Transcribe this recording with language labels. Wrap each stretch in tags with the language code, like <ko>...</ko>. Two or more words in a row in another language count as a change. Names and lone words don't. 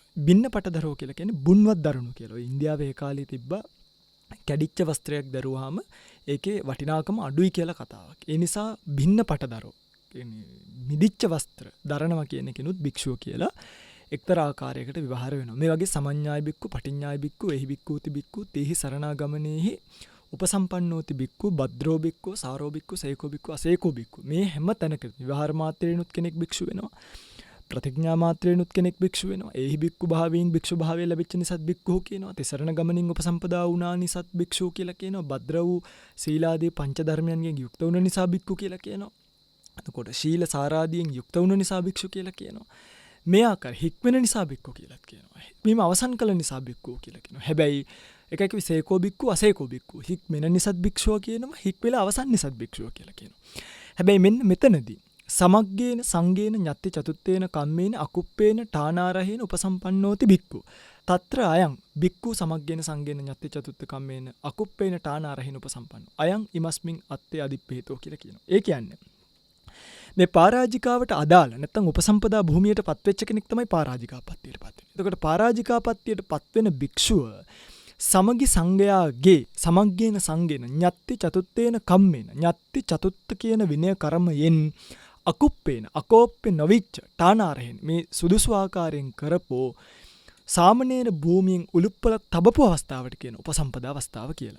<pi>බින්න පටදරෝ</pi> <si>කියලා කියන්නේ බුන්වත් දරුණු කියලා. ඉන්දියාවේ ඒ කාලේ තිබ්බා කැඩිච්ච වස්ත්‍රයක් දරුවාම ඒකේ වටිනාකම අඩුයි කියලා කතාවක්. ඒ නිසා</si> <pi>බින්න පටදරෝ</pi> <si>කියන්නේ මිදිච්ච වස්ත්‍ර දරනවා කියන කෙනුත් භික්ෂුව කියලා එක්තරා ආකාරයකට විවහාර වෙනවා. මේ වගේ</si> <pi>සමඤ්ඤාය බික්කු, පටිඤ්ඤාය බික්කු, එහි බික්කූති බික්කු, තේහි සරණාගමනේහි උපසම්පන්නෝති බික්කු, භද්‍රෝ බික්කු, සාරෝ බික්කු, සේකෝ බික්කු, අසේකෝ බික්කු.</pi> <si>මේ හැම තැනකම විවහාර මාත්‍රේනුත් කෙනෙක් භික්ෂු වෙනවා. ප්‍රතිඥා මාත්‍රේනුත් කෙනෙක් භික්ෂු වෙනවා. එහි බික්කු භාවයෙන් භික්ෂු භාවය ලැබෙච්ච නිසාත් භික්ඛු කියනවා. තිසරණ ගමනින් උපසම්පදා වුණා නිසාත් භික්ෂු කියලා කියනවා. භද්‍ර වූ සීලාදී පංච ධර්මයන්ගෙන් යුක්ත වුණ නිසා භික්ඛු කියලා කියනවා. එතකොට ශීල සාරාදීන් යුක්ත වුණ නිසා භික්ෂු කියලා කියනවා. මේ ආකාර හික්මෙන නිසා භික්ඛු කියලාත් කියනවා. හික්මීම අවසන් කළ නිසා භික්ඛු කියලා කියනවා. හැබැයි එකක</si> <pi>විසේකෝ භික්ඛු අසේකෝ භික්ඛු</pi> <si>හික්මෙන නිසාත් භික්ෂුව කියනවා. හික්මෙලා අවසන් නිසාත් භික්ෂුව කියලා කියනවා. හැබැයි මෙන්න මෙතනදී</si> <pi>සමග්ගේන සංගේන ඤත්ති චතුත්තේන කම්මේන අකුප්පේන ඨානාරහේන උපසම්පන්නෝති බික්ඛු తත්‍ර අයං බික්ඛු සමග්ගේන සංගේන ඤත්ති චතුත්ත කම්මේන අකුප්පේන ඨානාරහේන උපසම්පන්නෝ අයං ඉමස්මින් අත්තේ අදිප්පේතෝ</pi> <si>කියලා කියනවා. ඒ කියන්නේ මේ පරාජිකාවට අදාළ නැත්නම් උපසම්පදා භූමියට පත්වෙච්ච කෙනෙක් තමයි පරාජිකාපත්තියට පත් වෙන්නේ. එතකොට පරාජිකාපත්තියට පත් වෙන භික්ෂුව සමගි සංඝයාගේ</si> <pi>සමග්ගේන සංගේන ඤත්ති චතුත්තේන කම්මේන ඤත්ති චතුත්ත</pi> <si>කියන විනය කර්මයෙන් අකුප්පේන අකෝප්පේ නොවිච්ච ඨානාරහෙන් මේ සුදුසු ආකාරයෙන් කරපෝ සාමණේර භූමියෙන් උලුප්පල තබපු අවස්ථාවට කියන උපසම්පදා අවස්ථාව කියලා.</si>